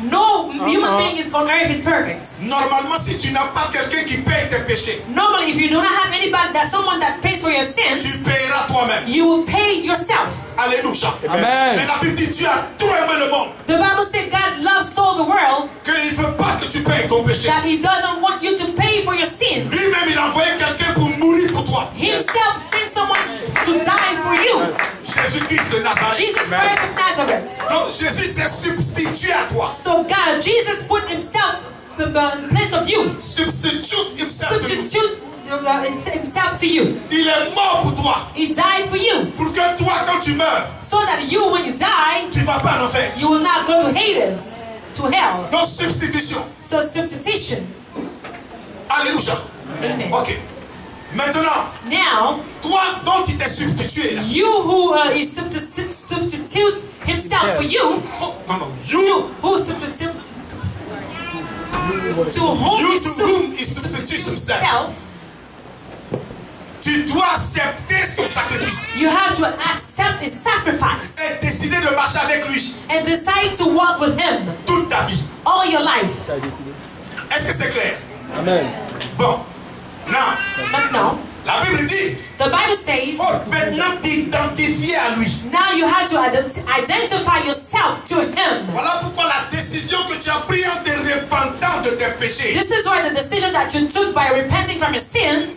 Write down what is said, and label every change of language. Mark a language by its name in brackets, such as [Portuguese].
[English] No human being is on earth is perfect. [French] Normalement, si tu n'as pas quelqu'un qui paye tes péchés, [English] Normally, if you do not have anybody, that someone that pays for your sins, [French] tu payeras toi-même. [English] you will pay yourself. [French] Alléluia. [English] Amen. [French] Mais la Bible dit Dieu a tout aimé le monde, [English] The Bible said God loves so the world [French] qu'il ne veut pas que tu payes ton péché. [English] that He doesn't want you to pay for your sin. [French] Lui-même, il a envoyé quelqu'un pour mourir pour toi. [English] Himself sent someone to die for you. [French] Jésus-Christ de Nazareth. [English] Jesus Christ of Nazareth. [French] Donc Jésus s'est substitué à toi. [English] So God, Jesus put Himself in place of you. Substitute himself to you. Substitute himself to you. [French] Il est mort pour toi. [English] He died for you. [French] Pour que toi, quand tu meurs, [English] So that you, when you die, [French] tu ne vas pas en enfer. [English] you will not go to Hades, to hell. [French] Donc, substitution. [English] So substitution. [French] Alléluia. [English] Amen. [French] Ok. Maintenant, [English] Now, [French] toi dont il t'est substitué, là, [English] you who is substitute himself for you, you who substitute to whom you he to whom he substitutes himself, himself, [French] tu dois accepter son sacrifice [English] you have to accept his sacrifice [French] et décider de marcher avec lui [English] and decide to walk with him [French] toute ta vie. [English] all your life. [French] Est-ce que c'est clair? [English] Amen. Bon. Now, [French] Maintenant, la Bible dit, [English] the Bible says, [French] il faut maintenant t'identifier à lui. [English] now you have to identify yourself to him. [French] Voilà pourquoi la décision que tu as prise en te repentant de tes péchés [English] This is why the decision that you took by repenting from your sins